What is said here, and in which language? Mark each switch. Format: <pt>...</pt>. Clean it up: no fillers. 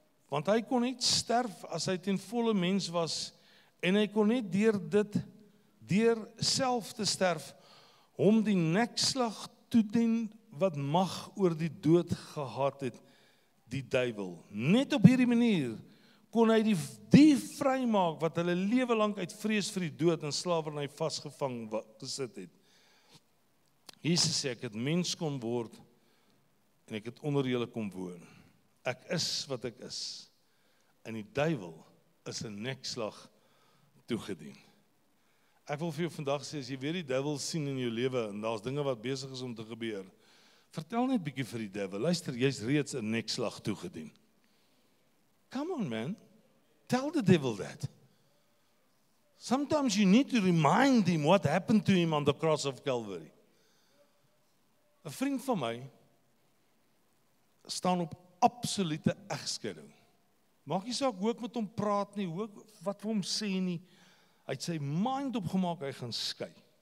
<af>Want hy kon net sterf as hy ten volle mens was, en hy kon net deur self te sterf, hom die nekslag toedien wat mag oor die dood gehad het, die duiwel. Net op hierdie manier kon hy die vrymaak wat hulle lewe lank uit vrees vir die dood en slawerny vasgevang gesit het. Jesus sê, ek het mens kom word en ek het onder julle kom woon. Ek is wat ek is. En die duiwel is 'n nekslag toegedien. Ek wil vir jou vandag sê, as jy weer die duiwel sien in jou lewe en daar's dinge wat besig is om te gebeur, vertel net bietjie vir die duiwel, luister, jy's reeds 'n nekslag toegedien.</af> <en>Come on, man. Tell the devil that. Sometimes you need to remind him what happened to him on the cross of Calvary.</en> <af>'n Vriend van my staan op absolute egskeiding. Maak nie saak hoe ek met hom praat nie, hoe wat vir hom sê nie. Hy het sy mind opgemaak, hy gaan skei.</af>